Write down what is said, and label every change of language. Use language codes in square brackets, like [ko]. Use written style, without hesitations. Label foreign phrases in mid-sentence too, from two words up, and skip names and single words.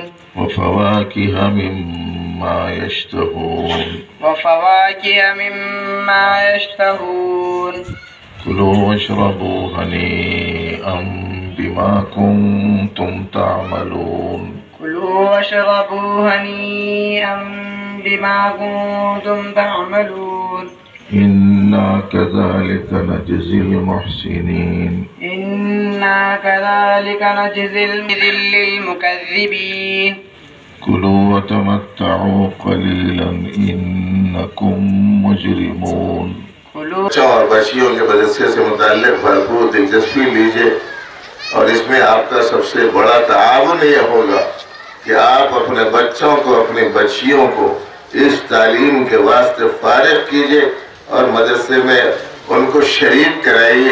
[ar] و فواكه مما يشتهون كلوا واشربوا هنيئا بما كنتم تعملون كلوا واشربوا هنيئا بما كنتم تعملون إنا كذلك نجزي المحسنين إنا كذلك نجزي المكذبين كلوا وتمتعوا قليلا إنكم مجرمون. [ur] بچوں اور بچیوں کے مدرسے سے متعلق بھرپور دلچسپی لیجیے اور اس میں آپ کا سب سے بڑا تعاون یہ ہوگا کہ آپ اپنے بچوں کو اپنی بچیوں کو اس تعلیم کے واسطے فارغ کیجیے اور مدرسے میں ان کو شریک کرائیے.